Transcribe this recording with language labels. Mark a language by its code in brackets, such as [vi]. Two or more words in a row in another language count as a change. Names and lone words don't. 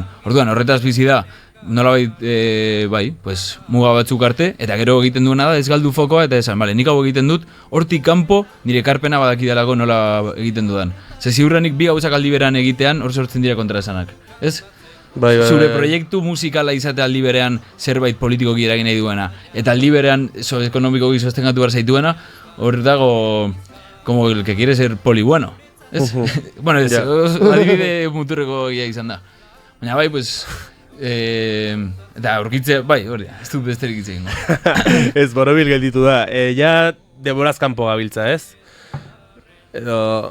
[eu] Orduan, horretaz bizi da, nolabait, muga batzuk arte, eta gero egiten duena da, ez galdu fokoa, eta esan, nik hau egiten dut, hortik kanpo nire ekarpena badakidalako nola egiten dudan. Ziurrenik bi gauzak aldi berean egitean, hor sortzen dira kontraesanak. Ez? Zure proiektu musikala izate aldi berean zerbait politikoki eragin nahi duena, eta aldi berean ekonomikoki sostengatu behar zaituena, hor dago, [es] como el que quiere ser poli bueno. [eu] Ez? Bueno, adibide muturreko gira izan da. Baina bai, eta aurkitze, bai, hori, ez dut besterik hitz egingo. Ez, borobil gelditu da. Ja, denboraz kanpo gabiltza, ez? Edo...